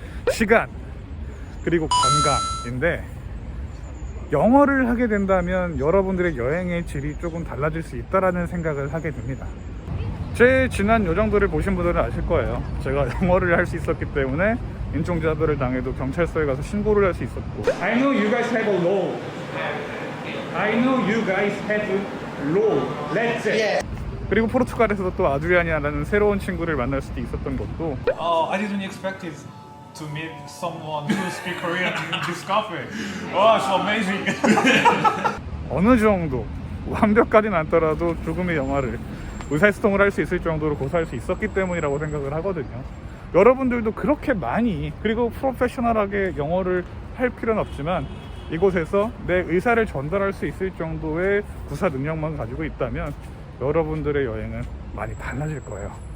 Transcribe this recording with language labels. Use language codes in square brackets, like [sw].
[ko] 시간, 그리고 건강인데, 영어를 하게 된다면 여러분들의 여행의 질이 조금 달라질 수 있다라는 생각을 하게 됩니다. 제 지난 요정도를 보신 분들은 아실 거예요. 제가 영어를 할 수 있었기 때문에 인종차별을 당해도 경찰서에 가서 신고를 할 수 있었고. [en] I know you guys have a law. I know you guys have a law. Let's say. [ko] 그리고 포르투갈에서도 또 아드리안이라는 새로운 친구를 만날 수도 있었던 것도. [en] I didn't expect it to meet someone who speaks Korean in this cafe. Oh, it's amazing. [ko] 어느 정도 완벽하진 않더라도 조금의 영어를 의사소통을 할 수 있을 정도로 고사할 수 있었기 때문이라고 생각을 하거든요. 여러분들도 그렇게 많이, 그리고 프로페셔널하게 영어를 할 필요는 없지만 이곳에서 내 의사를 전달할 수 있을 정도의 구사 능력만 가지고 있다면 여러분들의 여행은 많이 달라질 거예요.